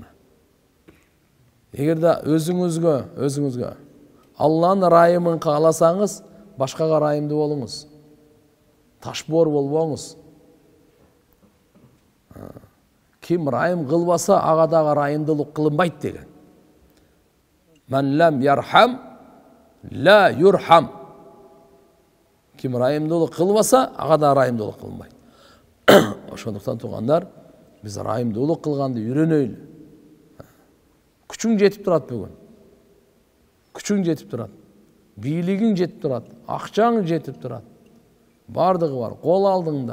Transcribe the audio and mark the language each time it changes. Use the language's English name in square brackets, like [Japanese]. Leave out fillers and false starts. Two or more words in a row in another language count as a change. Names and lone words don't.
[Kyrgyz] Эгерде өзүңүзгө Алланын райымын кааласаңыз, башкага райымдуу болуңуз. Ташбор болбоңуз. Ким райым кылбаса, ага дагы райымдуулук кылынбайт деген. [Arabic] من لا يرحم لا يرحم. [Kyrgyz] Ким райымдуулук кылбаса, ага да райымдуулук кылынбайт. Ошондуктан туугандар, биз райымдуулук кылганды үйрөнөйлү. Күчүң жетип турат бүгүн. Күчүң жетип турат. Бийлигиң жетип турат. Акчаң жетип турат. Бардыгы бар. Кол алдыңда.